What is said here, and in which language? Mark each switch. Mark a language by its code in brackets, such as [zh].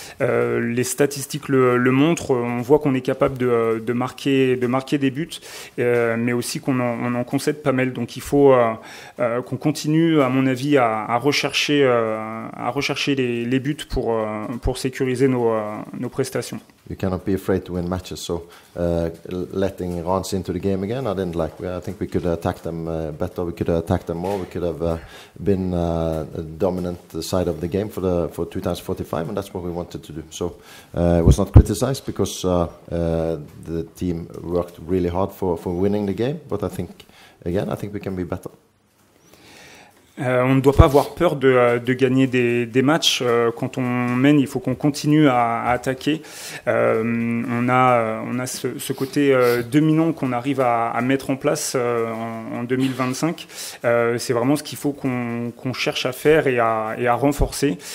[fr] Les statistiques le montrent. On voit qu'on est capable de marquer des buts, mais aussi qu'on en concède pas mal. Donc il faut qu'on continue, à mon avis, à rechercher les buts pour sécuriser nos prestations. [en] You cannot be afraid to win matches, so letting Reims into the game again, I didn't like. I think we could attack them better, we could attack them more, we could have been a dominant side of the game for 2 times 45, and that's what we wanted to do. So it was not criticized, because the team worked really hard for winning the game, but I think we can be better. [fr] On ne doit pas avoir peur de gagner des matchs. Quand on mène, il faut qu'on continue à attaquer. On a ce côté dominant qu'on arrive à mettre en place en 2025. C'est vraiment ce qu'il faut qu'on cherche à faire et à renforcer.